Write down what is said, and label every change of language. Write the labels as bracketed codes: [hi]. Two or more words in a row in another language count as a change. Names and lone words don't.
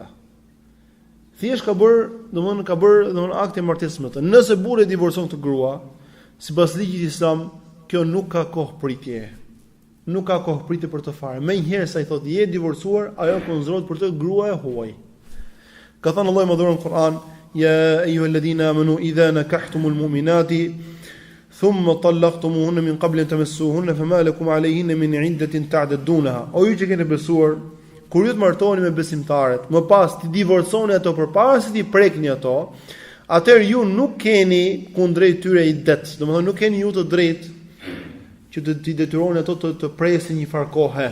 [sq] Thjesht ka bërë akti i martesës me të. Nëse burri divorcon këtë grua, sipas ligjit islam, kjo nuk ka kohë pritje. Nuk ka kohë pritje për të fare. Menjëherë sa i thotë je divorcuar, ajo konsiderohet për të grua e huaj. Ka thënë Allahu i Madhuar në Kur'an: [ar] "يا أيها الذين آمنوا إذا نكحتم المؤمنات ثم طلقتموهن من قبل أن تمسوهن فما لكم عليهن من عدة تعتدونها." [sq] O ju që keni besuar, kur ju të martoheni me besimtarët, më pas ti divorconi ato përpara se ti prekni ato, atëherë ju nuk keni kundrejt tyre iddet. Domethënë nuk keni ju të drejtë që të detyroni ato të presin një farë kohe.